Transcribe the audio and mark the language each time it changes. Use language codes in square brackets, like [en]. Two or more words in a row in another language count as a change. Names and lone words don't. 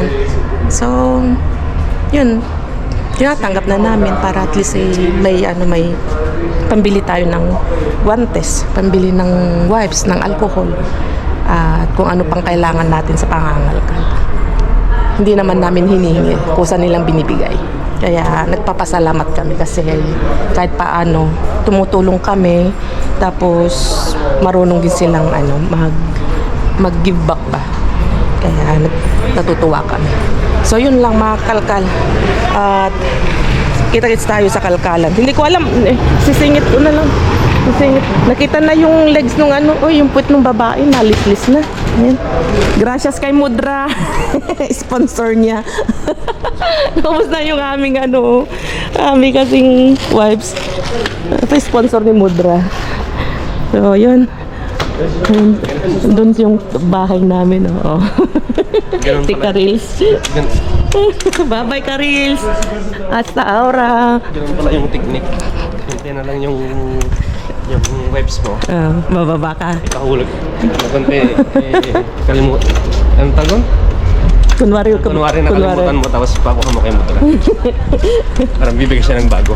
[tl] So yun, tinatanggap na namin para at least may pambili tayo ng guantes, pambili ng wipes, ng alcohol, at kung ano pang kailangan natin sa pangangalkal. hindi naman namin hinihingi. Kusa nilang binibigay. Kaya nagpapasalamat kami kasi kahit paano tumutulong kami, tapos marunong din silang mag- [en] give back [tl] ba. Kaya natutuwa kami. So yun lang mga kalkal. At kita-kits tayo sa kalkalan. Hindi ko alam, sisingit ko na lang. Sisingit. Nakita na yung legs nung yung puwet ng babae, nalislis na. Ayan. Gracias kay Mudra. Sponsor niya. Tapos na yung aming aming kasing wives. Ito sponsor ni Mudra. So yun. Doon yung bahay namin. Tika Reels. Bye-bye ka Reels. [es] Hasta ahora. [tl] Ganun pala yung technique. Hintay na lang yung webs mo. Bababa ka. Ikahulog. Kalimut. Anong tagon? Kunwari nakalimutan mo tapos pakuha mo kay Mudra. Parang bibigyan siya ng bago.